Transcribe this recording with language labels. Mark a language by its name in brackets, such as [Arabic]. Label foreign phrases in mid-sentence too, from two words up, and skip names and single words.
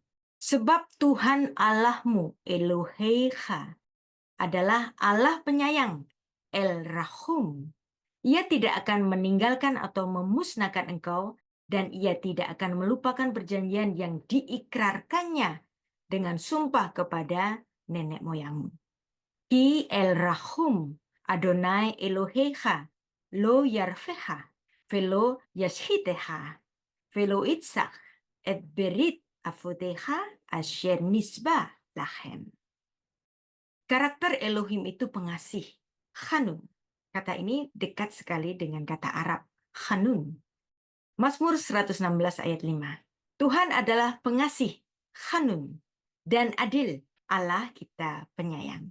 [Indonesian] Sebab Tuhan Allahmu, Eloheicha, adalah Allah penyayang, [Hebrew] אל רחום, [Indonesian] Ia tidak akan meninggalkan atau memusnahkan engkau, dan ia tidak akan melupakan perjanjian yang diikrarkannya dengan sumpah kepada nenek moyangmu. [Hebrew] כי אל רחום יהוה אלהיך לא ירפך ולא ישחיתך ולא ישכח את ברית אבתיך אשר נשבע להם. [Indonesian] Karakter Elohim itu pengasih, Hanun. Kata ini dekat sekali dengan kata Arab, Hanun. Mazmur 116 ayat 5. Tuhan adalah pengasih, Hanun, dan adil, Allah kita penyayang.